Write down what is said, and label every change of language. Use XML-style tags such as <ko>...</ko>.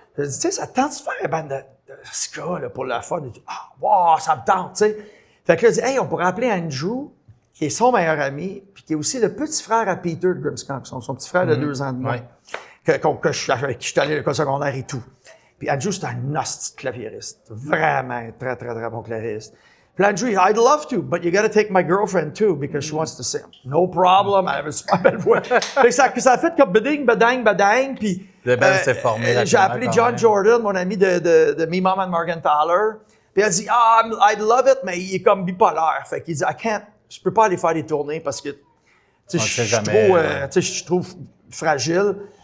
<fr>Je dis, tu sais, ça te tente de faire une bande de ska, là, pour le fun? Il dit, wow, ça me tente, tu sais. Fait que là, je dis, hey, on pourrait appeler Andrew, qui est son meilleur ami, puis qui est aussi le petit frère à Peter de Grimmskunk, son petit frère de 2 ans de moins, avec qui je suis allé à l'école secondaire et tout. Puis Andrew, c'est un hostie de claviériste. Vraiment très, très, très bon claviériste. Puis</fr> <en>Andrew, I'd love to, but you gotta take my girlfriend too, because she wants to sing. No problem,</en> <fr>elle avait une super belle voix. Ça a fait comme bading, badang, badang, puis s'est formé. J'ai appelé John Jordan, mon ami de Me Mom and Morgenthaler, puis elle dit,</fr> <en>I'd love it,</en> <fr>mais il est comme bipolaire. Fait qu'il dit, je peux pas aller faire des tournées parce que, tu sais, je suis trop fragile.</fr>